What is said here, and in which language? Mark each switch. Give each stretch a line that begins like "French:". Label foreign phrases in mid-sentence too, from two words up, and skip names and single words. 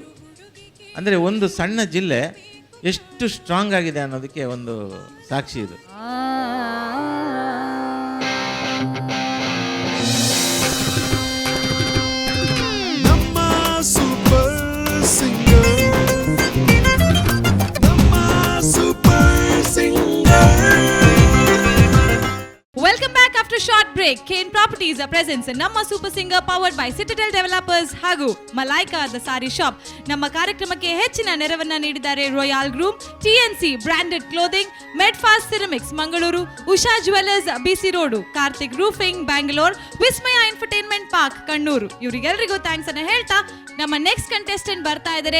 Kannada: ಅಂದರೆ ಒಂದು ಸಣ್ಣ ಜಿಲ್ಲೆ ಎಷ್ಟು ಸ್ಟ್ರಾಂಗ್ ಆಗಿದೆ ಅನ್ನೋದಕ್ಕೆ ಒಂದು ಸಾಕ್ಷಿ ಇದು. ನಮ್ಮ ಸೂಪರ್ ಸಿಂಗರ್, ನಮ್ಮ ಸೂಪರ್ ಸಿಂಗರ್.
English: Welcome back after a short break. Kane Properties presents ನಮ್ಮ ಸೂಪರ್ ಸಿಂಗರ್ powered by Citadel Developers ಹಾಗೂ ಮಲೈಕಾ ದ ಸಾರಿ ಶಾಪ್.
Kannada: ನಮ್ಮ ಕಾರ್ಯಕ್ರಮಕ್ಕೆ ಹೆಚ್ಚಿನ ನೆರವನ್ನ ನೀಡಿದ್ದಾರೆ ರಾಯಲ್ ಗ್ರೂಮ್, TNC ಬ್ರಾಂಡೆಡ್ ಕ್ಲೋದಿಂಗ್, ಮೆಡ್ಫಾಸ್ಟ್ ಸಿರಮಿಕ್ಸ್ ಮಂಗಳೂರು, ಉಷಾ ಜುವೆಲ್ಲರ್ಸ್ BC ರೋಡು, ಕಾರ್ತಿಕ್ ರೂಫಿಂಗ್ ಬ್ಯಾಂಗ್ಳೂರ್, ವಿಸ್ಮಯ ಇನ್ಫರ್ಟೈನ್ಮೆಂಟ್ ಪಾರ್ಕ್ ಕಣ್ಣೂರು. ಇವರಿಗೆಲ್ಲರಿಗೂ ಥ್ಯಾಂಕ್ಸ್ ಅನ್ನ ಹೇಳ್ತಾ ನಮ್ಮ
English: next contestant
Kannada: ಬರ್ತಾ ಇದ್ದಾರೆ.